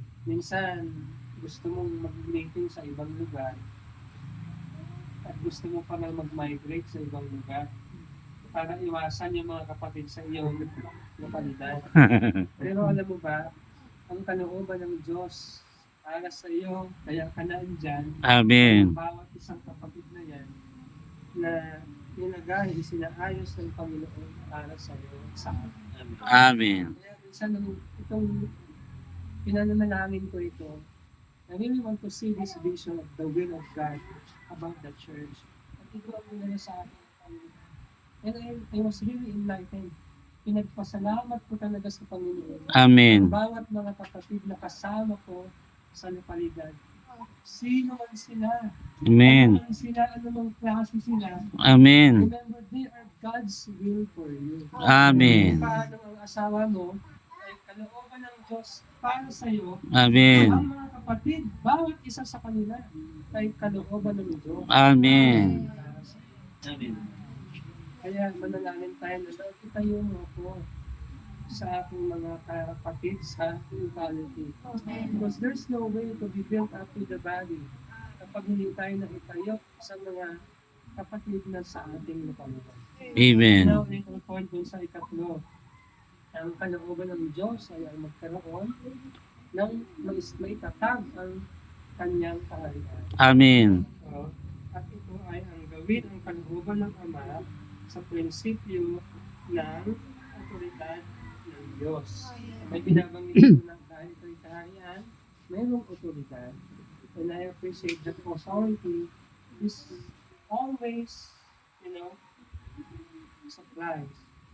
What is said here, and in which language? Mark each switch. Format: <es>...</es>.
<tl>Minsan, gusto mong mag-meeting sa ibang lugar at gusto mo pa na mag-migrate sa ibang lugar para iwasan yung mga kapatid sa iyong lokalidad. Pero alam mo ba, ang kalooban ng Diyos para sa iyo, kaya ka na andyan, Amen. bawat isang kapatid na yan, na nilagay, sinaayos ng Panginoon para sa iyo at sa atin. Amen. Kaya minsan, itong pinananalangin ko ito,</tl> <en>I really want to see this vision of the will of God about the church.</en> <tl>At ito ang nila sa akin.</tl> <en>And I was really enlightened.</en> <tl>Pinagpasalamat ko talaga sa Panginoon. Amen. Bawat mga kapatid na kasama ko sa localidad Sino man sila. Amen. Ano man sila, anumang klase sila. Amen.</tl> <en>Remember, they are God's will for you. Amen.</en> <tl>Paano ang asawa mo ay kalooban ng Diyos para sa iyo. Amen. Ang mga kapatid, bawat isa sa kanila ay kalooban ng Diyos. Amen. Para sa iyo. Kaya manalangin tayo na Lord, itayo mo ako sa aking mga kapatid sa equality.</tl> <en>Because there's no way to be built up to the body</en> <tl>kapag hindi tayo nakitayo sa mga kapatid na sa ating lupalupan.</tl> <en>Amen. Now, little point</en> <tl>dun sa ikatlo. Ang kalooban ng Diyos ay ang magkaroon ng maitatag ang kanyang kaharian. Amen. So, at ito ay ang gawin ang kalooban ng Ama sa prinsipyo ng otoridad ng Diyos. May binabanggit ko na dahil ito'y kaharian, mayroong otoridad.</tl> <en>And I appreciate that authority is always, supplies.</en>